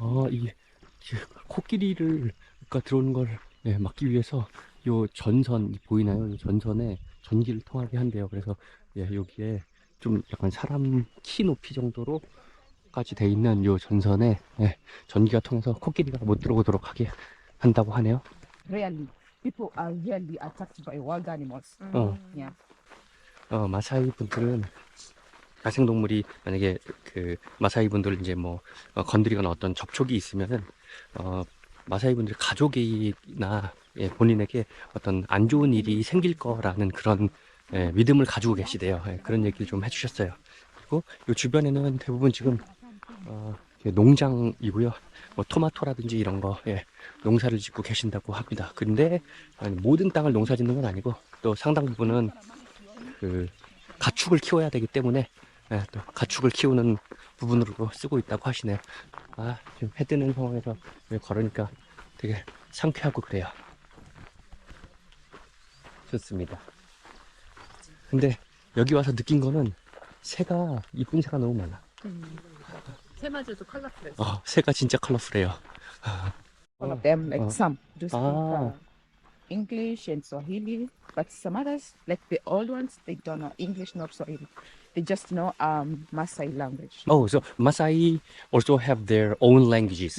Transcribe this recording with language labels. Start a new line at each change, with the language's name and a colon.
Korean: 이게 코끼리를 들어오는 걸 막기 위해서 요 전선 보이나요? 이 전선에 전기를 통하게 한대요. 그래서 여기에 좀 약간 사람 키 높이 정도로까지 돼 있는 요 전선에 전기가 통해서 코끼리가 못 들어오도록 하게 한다고 하네요.
English: Really, people are really attacked by wild animals. Yeah.
Korean: 마사이 분들은 야생동물이 만약에 그 마사이 분들 이제 뭐 건드리거나 어떤 접촉이 있으면은 마사이 분들 가족이나 본인에게 어떤 안 좋은 일이 생길 거라는 그런 믿음을 가지고 계시대요. 그런 얘기를 좀 해주셨어요. 그리고 이 주변에는 대부분 지금 농장이고요. 뭐 토마토라든지 이런 거 농사를 짓고 계신다고 합니다. 근데 모든 땅을 농사 짓는 건 아니고 또 상당 부분은 그 가축을 키워야 되기 때문에 또 가축을 키우는 부분으로 쓰고 있다고 하시네요. 지금 해 뜨는 상황에서 걸으니까 되게 상쾌하고 그래요. 좋습니다. 근데 여기 와서 느낀 거는 새가 이쁜 새가 너무 많아. 새마저도 컬러풀해. 새가 진짜 컬러풀해요.
English: All of them, like some do speak English and Swahili, but some others, like the old ones, they don't know English nor Swahili. They just know Maasai language. So Maasai also have their own languages.